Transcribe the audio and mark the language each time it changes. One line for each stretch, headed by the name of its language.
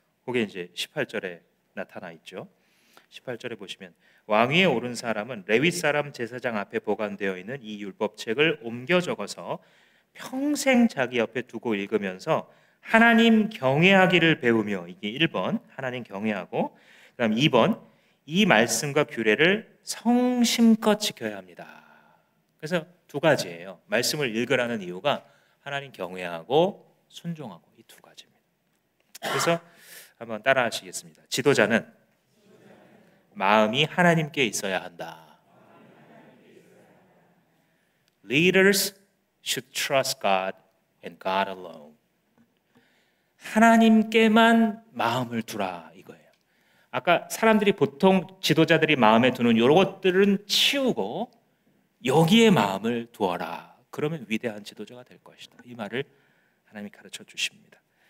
Korean: 그게 이제 18절에 나타나 있죠. 18절에 보시면 왕위에 오른 사람은 레위 사람 제사장 앞에 보관되어 있는 이 율법책을 옮겨 적어서 평생 자기 옆에 두고 읽으면서 하나님 경외하기를 배우며, 이게 1번 하나님 경외하고, 그다음 2번 이 말씀과 규례를 성심껏 지켜야 합니다. 그래서 두 가지예요. 말씀을 읽으라는 이유가 하나님 경외하고 순종하고, 이 두 가지입니다. 그래서 한번 따라 하시겠습니다. 지도자는 마음이 하나님께 있어야 한다.
English: Leaders should trust God and God alone.
Korean: 하나님께만 마음을 두라, 이거예요. 아까 사람들이 보통 지도자들이 마음에 두는 이런 것들은 치우고 여기에 마음을 두어라. 그러면 위대한 지도자가 될 것이다. 이 말을 하나님이 가르쳐 주십니다.